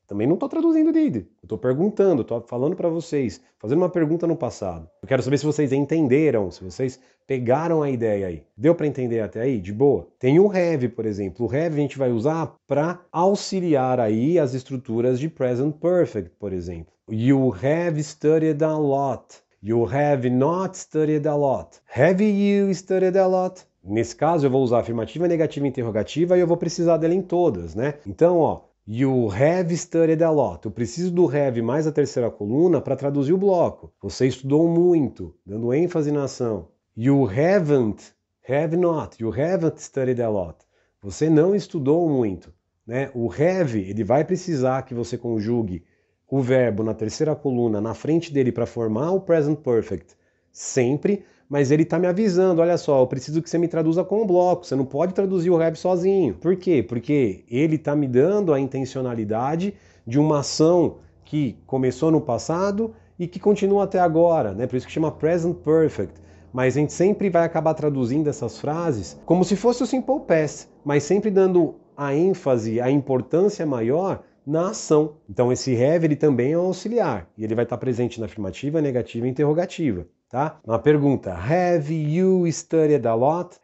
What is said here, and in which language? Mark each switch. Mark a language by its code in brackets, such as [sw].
[pt] Também não estou traduzindo did. Eu estou perguntando, estou falando para vocês, fazendo uma pergunta no passado. Eu quero saber se vocês entenderam, se vocês pegaram a ideia aí. Deu para entender até aí? De boa? Tem o have, por exemplo. O have a gente vai usar para auxiliar aí as estruturas de present perfect, por exemplo. [en] You have studied a lot. You have not studied a lot. Have you studied a lot? [pt] Nesse caso, eu vou usar afirmativa, negativa e interrogativa e eu vou precisar dela em todas, né? Então, ó, [en] you have studied a lot. [pt] Eu preciso do have mais a terceira coluna para traduzir o bloco. Você estudou muito, dando ênfase na ação. [en] You have not. You haven't studied a lot. [pt] Você não estudou muito, né? O have, ele vai precisar que você conjugue o verbo na terceira coluna na frente dele para formar o present perfect sempre, mas ele está me avisando, olha só, eu preciso que você me traduza com um bloco, você não pode traduzir o have sozinho. Por quê? Porque ele está me dando a intencionalidade de uma ação que começou no passado e que continua até agora, né? Por isso que chama present perfect. Mas a gente sempre vai acabar traduzindo essas frases como se fosse o simple past, mas sempre dando a ênfase, a importância maior na ação. Então esse have ele também é um auxiliar, e ele vai estar presente na afirmativa, negativa e interrogativa. Tá? Uma pergunta, [en] have you studied a lot?